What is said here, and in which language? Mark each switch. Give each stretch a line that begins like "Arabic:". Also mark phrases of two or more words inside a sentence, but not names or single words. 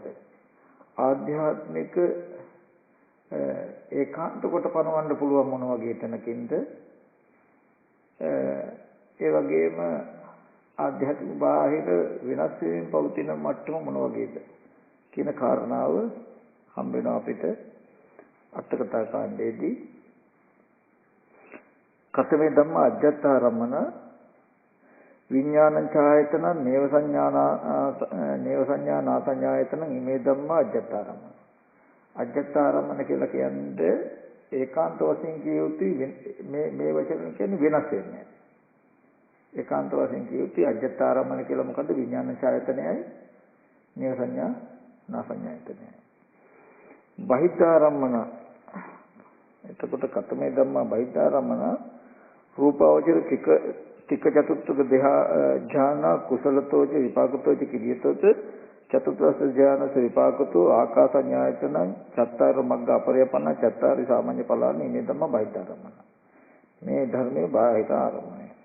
Sinhala: ආධ්‍යාත්මික ඒකාන්ත කොට පනවන්න පුළුවන් මොන වගේ තැනකින්ද? ඒ වගේම ආධ්‍යාත්මික බාහිර වෙනස් වීම පවතින මට්ටම මොන වගේද කියන කාරණාව හම්බ වෙනවා අපිට අටකතා කාණ්ඩයේදී.
Pali: කතමේ ධම්මා අජ්ජත්තාරම්මන විඥානං ඡායතන නේව සංඥා නාසඤ්ඤායතන ඉමේ ධම්මා අජ්ජත්තාරම්මන.
Sinhala: අජ්ජත්තාරම්මන කියලා කියන්නේ ඒකාන්ත වශයෙන් කිය යුතුයි. මේ වචන කියන්නේ වෙනස් වෙන්නේ. ඒකාන්ත වශයෙන් කිය යුතුයි අජ්ජත්තාරම්මන කියලා මොකද්ද? විඥාන ඡායතනයයි නේව සංඥා නාසඤ්ඤායතනයයි.
Pali: බහිද්ධාරම්මන. එතකොට කතමේ ධම්මා බහිද්ධාරම්මන රූපාවචර ටික චතුත්ථක ධ්‍යාන කුසලතෝච විපාකතෝච කිරියතෝච චතුත්ථ ධ්‍යානස විපාකතෝ ආකාසඤ්ඤායතනං චත්තාර මග්ග අපරයපන්න චත්තාරි සාමාන්‍ය ඵලානි මේ ධම්ම බහිද්ධාරම්මන.
Sinhala: මේ ධර්මයේ බාහිර ආරම්මණය.